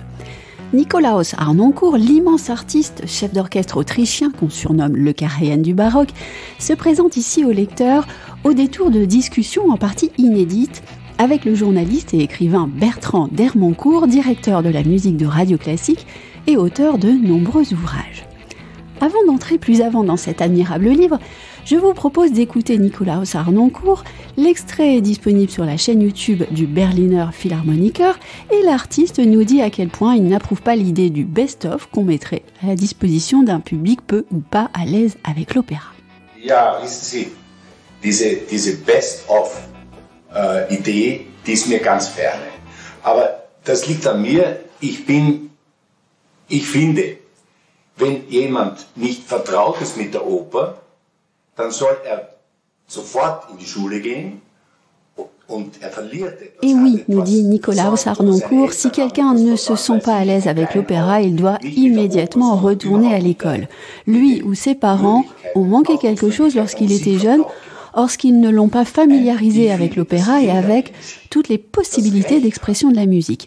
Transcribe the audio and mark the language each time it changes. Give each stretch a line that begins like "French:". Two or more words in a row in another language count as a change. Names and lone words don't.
French: Nikolaos Harnoncourt, l'immense artiste, chef d'orchestre autrichien qu'on surnomme le Karajan du baroque, se présente ici au lecteur au détour de discussions en partie inédites avec le journaliste et écrivain Bertrand d'Hermoncourt, directeur de la musique de Radio Classique et auteur de nombreux ouvrages. Avant d'entrer plus avant dans cet admirable livre, je vous propose d'écouter Nikolaos Harnoncourt. L'extrait est disponible sur la chaîne YouTube du Berliner Philharmoniker et l'artiste nous dit à quel point il n'approuve pas l'idée du best-of qu'on mettrait à la disposition d'un public peu ou pas à l'aise avec l'opéra.
German: Ja, wissen Sie, diese Best-of-Idee, die ist mir ganz ferne. Aber das liegt an mir. Ich finde, wenn jemand nicht vertraut ist mit der Oper, dann soll sofort in die Schule gehen und verliert etwas.
French: Et oui, nous dit Nikolaos Harnoncourt, si quelqu'un ne se sent pas à l'aise avec l'opéra, il doit immédiatement retourner à l'école. Lui ou ses parents ont manqué quelque chose lorsqu'il était jeune, lorsqu'ils ne l'ont pas familiarisé avec l'opéra et avec toutes les possibilités d'expression de la musique.